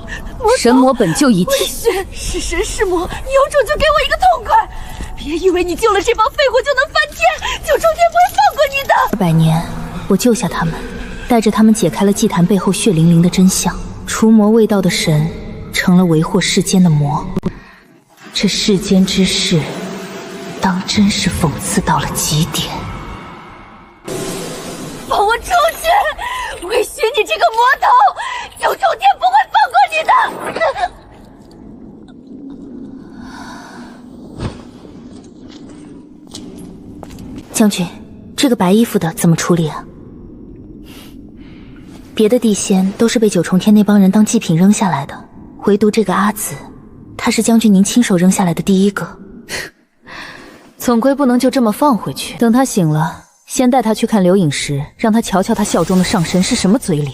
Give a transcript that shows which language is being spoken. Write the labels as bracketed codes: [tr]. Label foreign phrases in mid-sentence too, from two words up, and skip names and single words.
[zh] 神魔本就一体。魏巡，是神是魔，你有种就给我一个痛快！别以为你救了这帮废物就能翻天，九重天不会放过你的。 200年，我救下他们，带着他們解開了祭壇背後血淋淋的真相。除魔未到的神，成了為禍世間的魔。這世間之事，當真是諷刺到了極點。放我出去！魏巡，你這個魔頭，九重天不會放過你的！將軍，這個白衣服的怎麼處理啊？別的地仙都是被九重天那幫人當祭品扔下來的，唯獨這個阿紫，他是將軍您親手扔下來的第一個。總歸不能就這麼放回去，等他醒了，先帶他去看劉穎時，讓他瞧瞧他效忠的上神是什麼嘴臉。